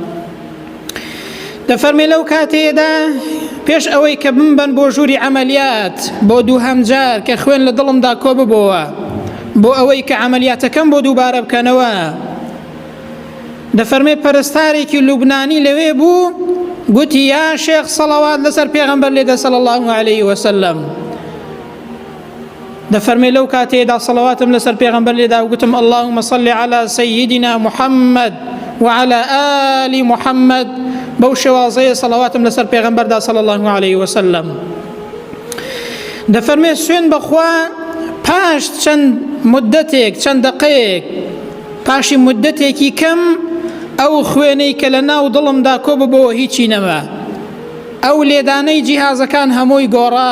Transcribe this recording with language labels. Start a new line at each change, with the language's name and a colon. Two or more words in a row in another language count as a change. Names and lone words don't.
Central Kurdish: دەفەرمێ لەو کاتێدا پێش ئەوەی کە بمبەن بۆ ژووری عملیات بۆ دووهەم جار کە خوێن لە دڵمدا کۆ ببەوە بۆ ئەوەی کە عملیاتەکەم بۆ دووبارە بکەنەوە دەفەرمێ پەرستارێکی لوبنانی لەوێ بوو گوتی یا شێخ سەڵەوات لەسەر پێغەمبەر لێدە
Arabic: صلی الله عليه وسلم.
Central Kurdish: دەفەرمێ لەو کاتێدا سەڵەواتم لەسەر پێغەمبەر لێدا و گوتم
Arabic: اللهم صل على سيدنا محمد وعلى آل محمد
Central Kurdish: بەو شێوازەیە سەڵاواتم لەسەر پێغەمبەردا
Arabic: صلی الله عليه وسلم.
Central Kurdish: دەفەرمێ سوێن بەخوا پاش چەند مدەتێک چەند دقەیەک پاشی مدەتێکی کەم ئەو خوێنەی کە لە ناو دڵمدا کۆ ببەوە هیچی نەما، ئەو لێدانەی جیهازەکان هەمووی گۆڕا.